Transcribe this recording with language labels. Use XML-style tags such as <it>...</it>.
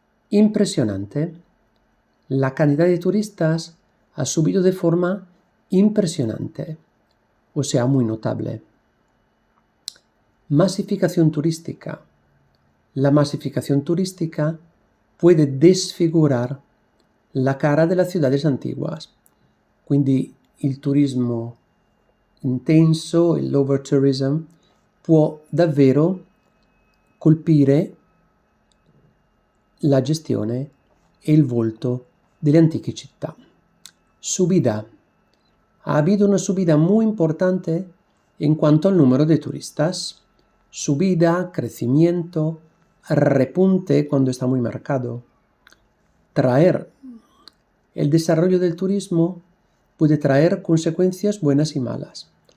<es>Impresionante. La cantidad de turistas ha subido de forma impresionante, o sea, muy notable. Masificación turística. La masificación turística puede desfigurar la cara delle ciudades antiguas.</es> <it>Quindi il turismo intenso, l'overtourism, può davvero colpire la gestione e il volto delle antiche città.</it> <es>Subida. Ha habido una subida muy importante en cuanto al número de turistas. Subida, crecimiento, repunte cuando está muy marcado. Traer. El desarrollo del turismo puede traer consecuencias buenas y malas.</es>